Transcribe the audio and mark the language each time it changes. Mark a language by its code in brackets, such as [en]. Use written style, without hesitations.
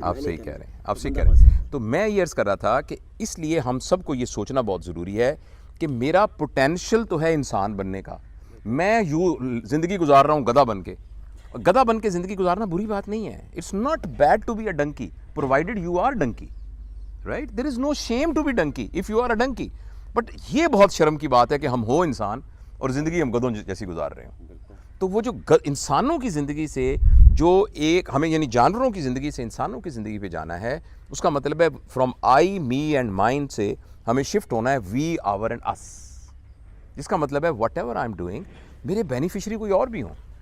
[ur] آپ صحیح کہہ رہے ہیں, تو میں یہ عرض کر رہا تھا کہ اس لیے ہم سب کو یہ سوچنا بہت ضروری ہے کہ میرا پوٹینشیل تو ہے انسان بننے کا. میں زندگی گزار رہا ہوں گدھا بن کے زندگی گزارنا بری بات نہیں ہے. [en] It's not bad to be a donkey provided you are donkey, right? There is no shame to be donkey if you are a donkey. [ur] But یہ بہت شرم کی بات ہے کہ ہم ہو انسان اور زندگی ہم گدھوں جیسی گزار رہے ہوں. تو وہ جو انسانوں کی زندگی سے جو ایک ہمیں, یعنی جانوروں کی زندگی سے انسانوں کی زندگی پہ جانا ہے, اس کا مطلب ہے [en] from I, me and mind [ur] سے ہمیں شفٹ ہونا ہے [en] we, our and us, [ur] جس کا مطلب ہے [en] whatever I am doing, [ur] میرے بینیفیشری کوئی اور بھی ہوں.